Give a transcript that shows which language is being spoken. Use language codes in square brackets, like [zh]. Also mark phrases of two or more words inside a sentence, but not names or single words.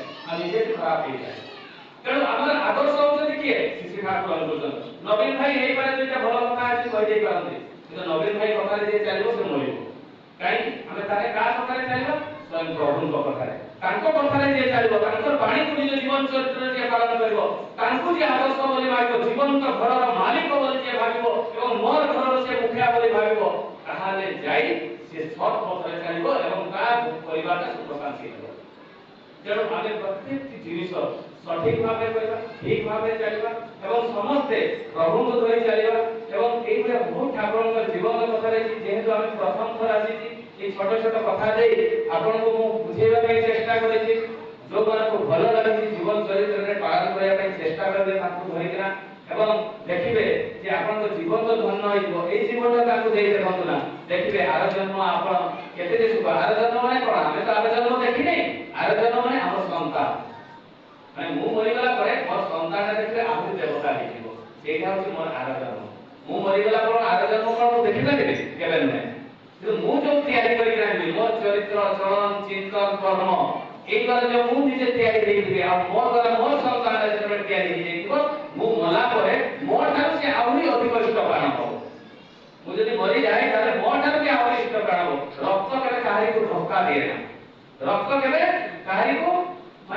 [or] ଆଉ ନିଜେ ଖରାପ ହେଇଯାଏ ତେଣୁ ଆମର ଆଦର୍ଶ ହଉଛନ୍ତି କିଏ ଶ୍ରୀ ଠାକୁର ଅନୁକୂଳ ନବୀନ ଭାଇ ହେଇପାରେ ଦୁଇଟା ଭଲ କଥା ଅଛି କହିଦେଇ ପାରନ୍ତି କିନ୍ତୁ ନବୀନ ଭାଇ କଥାରେ ଯିଏ ଚାଲିବ ସେ ମରିବ କାହିଁକି ଆମେ ତାହେଲେ କାହା କଥାରେ ଚାଲିବା ସ୍ୱୟଂ ପ୍ରଭୁଙ୍କ କଥାରେ ତାଙ୍କ କଥାରେ ଯିଏ ଚାଲିବ ତାଙ୍କର ବାଣୀକୁ ନିଜ ଜୀବନ ଚରିତ୍ରରେ ଯିଏ ପାଳନ କରିବ ତାଙ୍କୁ ଯିଏ ଆଦର୍ଶ ବୋଲି ଭାବିବ ଜୀବନ୍ତ ଘରର ମାଲିକ ବୋଲି ଯିଏ ଭାବିବ ଏବଂ ମୋର ଘରର ସେ ମୁଖିଆ ବୋଲି ଭାବିବ ତାହେଲେ ଯାଇ ସେ ସତ୍ ପଥରେ ଚାଲିବ ଏବଂ ତା ପରିବାରଟା ସୁଖ ଶାନ୍ତି ହେବ ତେଣୁ ଆମେ ପ୍ରତ୍ୟେକଟି ଜିନିଷ ସଠିକ ଭାବେ କରିବା ଠିକ ଭାବେ ଚାଲିବା ଏବଂ ସମସ୍ତେ ପ୍ରଭୁଙ୍କୁ ଧରି ଚାଲିବା ଏବଂ ଏଇଭଳିଆ ବହୁତ ଠାକୁରଙ୍କ ଜୀବନ କଥା ରହିଛି ଯେହେତୁ ଆମେ ପ୍ରଥମ ଥର ଆସିଛି ଏଇ ଛୋଟ ଛୋଟ କଥା ଦେଇ ଆପଣଙ୍କୁ ମୁଁ ବୁଝେଇବା ପାଇଁ ଚେଷ୍ଟା କରିଛି ଯୋଉମାନଙ୍କୁ ଭଲ ଲାଗୁଛି ଜୀବନ ଚରିତ୍ରରେ ପାଳନ କରିବା ପାଇଁ ଚେଷ୍ଟା କରିବେ ତାଙ୍କୁ ଧରିକିନା ଏବଂ ଦେଖିବେ ଯେ ଆପଣଙ୍କ ଜୀବନ ତ ଧନ୍ୟ ହେଇଯିବ ଏଇ ଜୀବନଟା ତାଙ୍କୁ ଦେଇ ଦେଖନ୍ତୁ ନା ଦେଖିବେ ଆର ଜନ୍ମ ଆପଣ କେତେ ସୁଖ ଆର ଜନ୍ମ ମାନେ କଣ ଆମେ ତ ଆର ଜନ୍ମ ଦେଖିନେ ଆର ଜନ୍ମ ମାନେ ଆମ ସନ୍ତାନ ମାନେ ମୁଁ ମରିଗଲା ପରେ ମୋର ସନ୍ତାନଟା ଦେଖିଲେ ଆହୁରି ଦେବତା ହେଇଯିବ ସେଇଟା ହଉଛି ମୋର ଆର ଜନ୍ମ ମୁଁ ମରିଗଲା ପରେ ଆର ଜନ୍ମ କଣ ମୁଁ ଦେଖିପାରିବି କେବେ ନୁହେଁ କିନ୍ତୁ ମୁଁ ଯୋଉ ତିଆରି କରିକି ଆଣିବି ମୋ ଚରିତ୍ର ଚଳନ ଚିନ୍ତନ କର୍ମ ଏଇ ଦ୍ୱାରା ଯେ ମୁଁ ନିଜେ ତିଆରି ହେଇଯିବି ଆଉ ମୋ ଦ୍ୱାରା ମୋ ସନ୍ତାନ ଯେତେବେଳେ ତିଆରି ହେଇଯାଇଥିବ ମୁଁ ମଲା ପରେ ମୋ ଠାରୁ ସେ ଆହୁରି ଅଧିକ ଇଷ୍ଟପ୍ରାଣ ହବ ମୁଁ ଯଦି ମରିଯାଏ ତାହେଲେ ମୋ ଠାରୁ ବି ଆହୁରି ଇଷ୍ଟପ୍ରାଣ ହବ ରକ୍ତ କେବେ କାହାରିକୁ ଧୋକା ଦିଏ ନା ରକ୍ତ କେବେ କାହାରିକୁ ମାନେ